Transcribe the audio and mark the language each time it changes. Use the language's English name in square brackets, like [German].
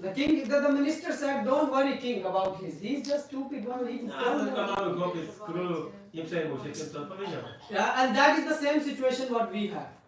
[English] The minister said, don't worry, king, about his. He's just stupid. [Polish] A tylko mały chłopiec, król, nie przejmuj się tym, co on powiedział. [English] Yeah, and that is the same situation what we have.